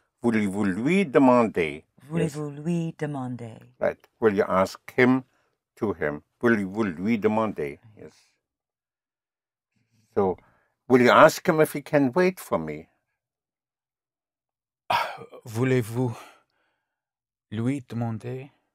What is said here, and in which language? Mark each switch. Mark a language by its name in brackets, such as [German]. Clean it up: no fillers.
[French] Voulez-vous lui demander? Voulez-vous lui demander? [English] Right. Will you ask him to him? [French] Voulez-vous lui demander? [English] Yes. So, will you ask him if he can wait for me? [French] Voulez-vous lui demander?